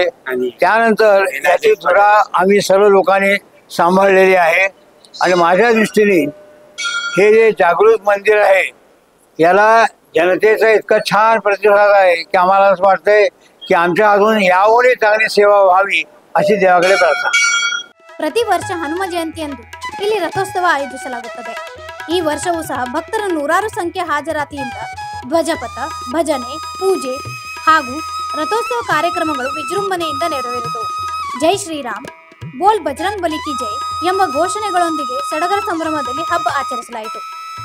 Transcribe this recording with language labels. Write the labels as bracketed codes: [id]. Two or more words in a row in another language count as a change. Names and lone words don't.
[mr] त्यानंतर याची धुरा आम्ही सर्व लोकांनी सांभाळलेली आहे आणि माझ्या दृष्टीने हे जे जागृत मंदिर आहे याला जनतेचा इतका छान प्रतिसाद आहे की आम्हाला असं वाटतंय की आमच्या हातून यावरही चांगली सेवा व्हावी अशी देवाकडे प्रार्थना. [kn] ಪ್ರತಿ ವರ್ಷ ಹನುಮ ಜಯಂತಿಯಂದು ಇಲ್ಲಿ ರಥೋತ್ಸವ ಆಯೋಜಿಸಲಾಗುತ್ತದೆ. ಈ ವರ್ಷವೂ ಸಹ ಭಕ್ತರ ನೂರಾರು ಸಂಖ್ಯೆ ಹಾಜರಾತಿಯಿಂದ ಧ್ವಜಪಥ, ಭಜನೆ, ಪೂಜೆ ಹಾಗೂ ರಥೋತ್ಸವ ಕಾರ್ಯಕ್ರಮಗಳು ವಿಜೃಂಭಣೆಯಿಂದ ನೆರವೇರಿದವು. [hi] जय श्रीराम, बोल बजरंग बली की जय [kn] ಎಂಬ ಘೋಷಣೆಗಳೊಂದಿಗೆ ಸಡಗರ ಸಂಭ್ರಮದಲ್ಲಿ ಹಬ್ಬ ಆಚರಿಸಲಾಯಿತು.